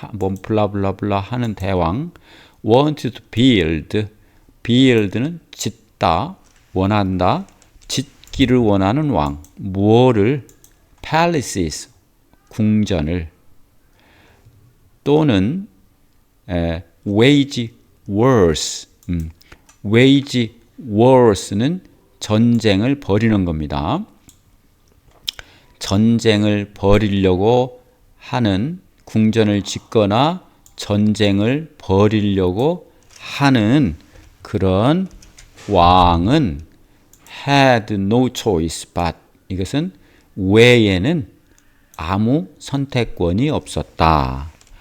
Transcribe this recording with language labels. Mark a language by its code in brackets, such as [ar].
[ko] 뭔 블라블라블라 하는 대왕. [en] wanted to build [ko] 는 짓다, 원한다. 짓기를 원하는 왕. 무엇을? palaces, 궁전을. 또는 [en] wage wars. [ko] wage wars는 전쟁을 벌이는 겁니다. 전쟁을 벌이려고 하는, 궁전을 짓거나 전쟁을 벌이려고 하는 그런 왕은 [en] had no choice but, [ko] 이것은 외에는 아무 선택권이 없었다.